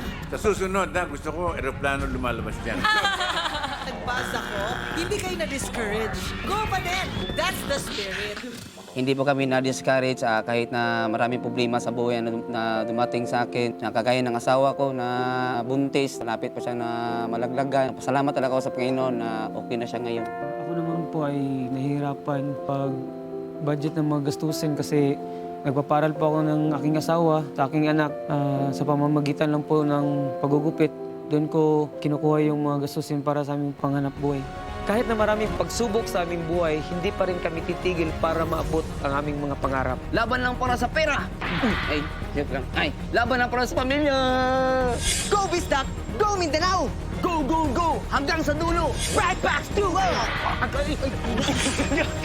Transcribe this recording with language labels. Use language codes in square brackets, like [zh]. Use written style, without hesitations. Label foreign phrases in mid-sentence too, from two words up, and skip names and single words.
[tl] Sa susunod na, gusto ko eroplano lumalabas dyan. Nagpasa ko, hindi kayo na-discourage. Go pa din! [en] That's the spirit. [tl] Hindi po kami na-discourage kahit na maraming problema sa buhay na dumating sa akin. Nakagaya ng asawa ko na buntis, malapit pa siya na malaglagan. Pasalamat talaga ako sa Panginoon na okay na siya ngayon. Ako naman po ay nahihirapan pag budget ng mga gastusin kasi nagpaparal po ako ng aking asawa sa aking anak sa pamamagitan lang po ng pagugupit. Doon ko kinukuha yung mga gastusin para sa aming panghanap buhay. Kahit na maraming pagsubok sa aming buhay, hindi pa rin kami titigil para maabot ang aming mga pangarap. Laban lang para sa pera! Ay, joke lang. Ay, laban lang para sa pamilya! [en] Go, Bisdak! Go, Mindanao! Go, go, go! [tl] Hanggang sa dulo! [en] Right back to...